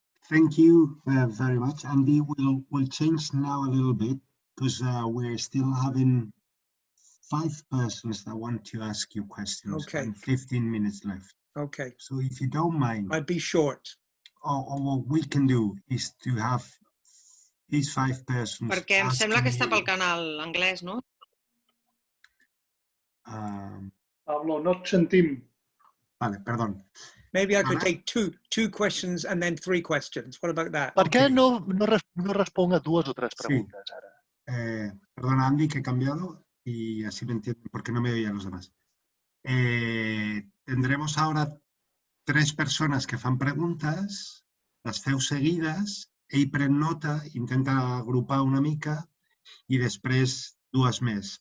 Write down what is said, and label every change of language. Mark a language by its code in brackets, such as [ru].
[en] Thank you very much, Andy. We'll change now a little bit because we're still having 5 persons that want to ask you questions. Okay. And 15 minutes left. Okay. So if you don't mind, I'd be short. Or what we can do is to have these 5 persons. [ca] Perquè em sembla que està pel canal anglès, no? Pablo, no et sentim. [es] Vale, perdón. [en] Maybe I could take two questions and then 3 questions. What about that? [ca] Per què no responga 2 o 3 preguntes ara? [es] Perdona, Andy, que he cambiado y así me entienden porque no me oían los demás. Tendremos ahora [ca] 3 persones que fan preguntes, les feu seguides, ell pren nota, intenta agrupar una mica i després 2 més.